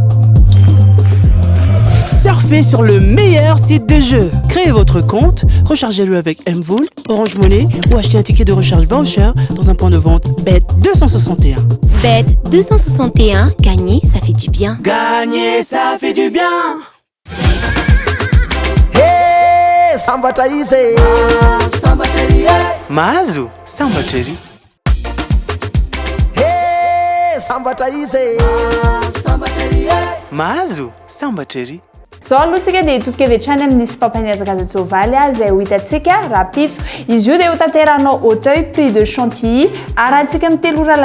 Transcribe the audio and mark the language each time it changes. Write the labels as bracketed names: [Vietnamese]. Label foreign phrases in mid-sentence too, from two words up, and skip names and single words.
[French] Surfez sur le meilleur site de jeu. Créez votre compte, rechargez-le avec Mvool, Orange Money ou achetez un ticket de recharge voucher dans un point de vente Bet 261. Bet 261, gagner, ça fait du bien. Gagner, ça fait du bien. [Malagasy] Hey, sambatra izy. Sambatra ery. Mahazo sambatra ery. Hey, sambatra izy. Sambatra ery. Mahazo sambatra ery. zao alohantsika dia hitodika avetrany amin'ny sympampaniazakazany sovaly zay ho hitantsika rapitso izy io dia ho tanteranao auteuil prix de chantilly arahantsika amin'ny 3 ora